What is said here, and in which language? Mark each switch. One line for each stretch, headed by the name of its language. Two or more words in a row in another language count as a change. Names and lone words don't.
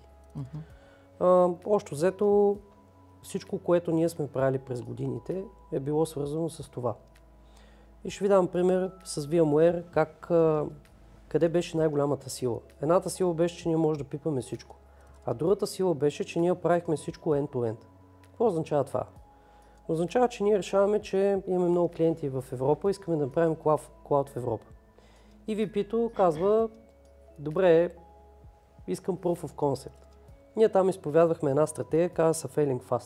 Bulgarian: Общо взето, всичко, което ние сме правили през годините, е било свързано с това. И ще ви дам пример с VMware, къде беше най-голямата сила. Едната сила беше, че ние може да пипаме всичко, а другата сила беше, че ние правихме всичко end-to-end. Какво означава това? Означава, че ние решаваме, че имаме много клиенти в Европа, искаме да направим клауд в Европа. И VP-то казва, добре, искам
English: Proof of Concept.
Bulgarian: Ние там изповядвахме една стратегия, казва се
English: Failing Fast.